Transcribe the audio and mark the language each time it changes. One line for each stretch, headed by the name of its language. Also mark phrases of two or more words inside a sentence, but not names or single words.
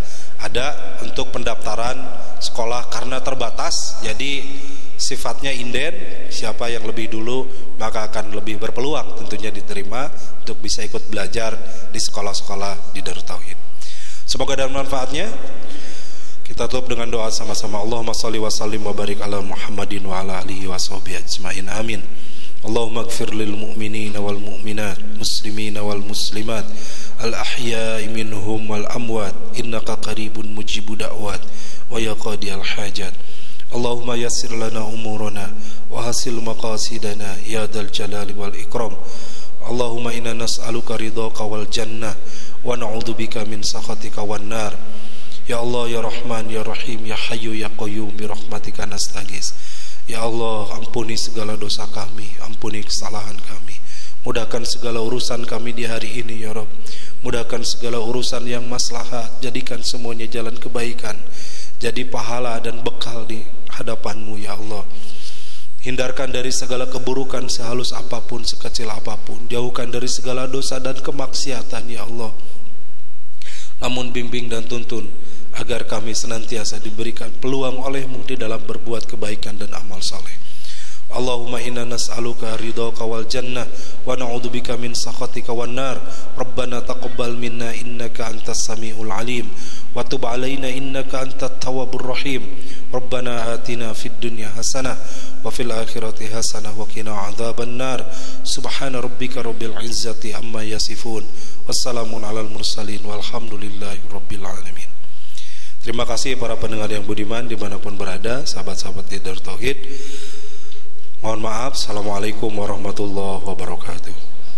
Indonesian: Ada untuk pendaftaran sekolah, karena terbatas, jadi sifatnya inden, siapa yang lebih dulu maka akan lebih berpeluang tentunya diterima untuk bisa ikut belajar di sekolah-sekolah di Darut Tauhid. Semoga ada manfaatnya. Kita tutup dengan doa sama-sama.
Arabic: اللهم صل وسلم وبارك على محمد وعلى آله وصحبه أجمعين. Amin. اللهم اغفر للمؤمنين والمؤمنات المسلمين والمسلمات الأحياء منهم والأموات إنك قريب مجيب الدعوات ويا قاضي الحاجات. اللهم يسر لنا أمورنا وحصل مقاصدنا يا ذا الجلال والإكرام. اللهم إنا نسألك رضاك والجنة ونعوذ بك من سخطك والنار. يا الله يا رحمن يا رحيم يا حي يا قيوم برحمتك نستغيث.
Indonesian: Ya Allah, ampuni segala dosa kami, ampuni kesalahan kami. Mudahkan segala urusan kami di hari ini ya Rabb. Mudahkan segala urusan yang maslahat, jadikan semuanya jalan kebaikan, jadi pahala dan bekal di hadapan-Mu ya Allah. Hindarkan dari segala keburukan sehalus apapun, sekecil apapun. Jauhkan dari segala dosa dan kemaksiatan ya Allah. Namun bimbing dan tuntun agar kami senantiasa diberikan peluang oleh-Mu di dalam berbuat kebaikan dan amal saleh.
Arabic: اللهم إنا نسألك رضاك والجنة ونعوذ بك من سخطك والنار. ربنا تقبل منا إنك أنت السميع العليم وتب علينا إنك أنت التواب الرحيم. ربنا آتنا في الدنيا حسنة وفي الآخرة حسنة وقنا عذاب النار. سبحان ربك رب العزة عما يصفون. وسلام على المرسلين والحمد لله رب العالمين.
Indonesian: Terima kasih para pendengar yang budiman dimanapun berada, sahabat-sahabat di Darut Tauhid. Mohon maaf.
Arabic: السلام عليكم ورحمة الله وبركاته.